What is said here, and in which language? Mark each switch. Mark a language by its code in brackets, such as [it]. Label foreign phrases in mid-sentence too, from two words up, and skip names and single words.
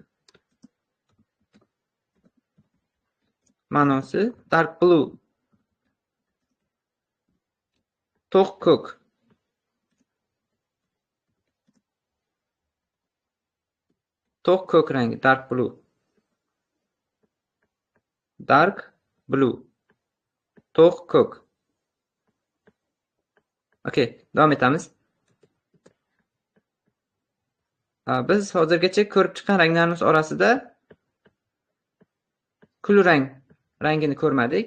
[uz] Ma'nosi [en] dark blue. [uz] To'q ko'k. To'q ko'k rangi [en] dark blue. Dark blue. [uz] To'q ko'k. Okay, davom etamiz. Biz hozirgacha ko'rib chiqqan ranglarimiz orasida kulrang rangini ko'rmadik.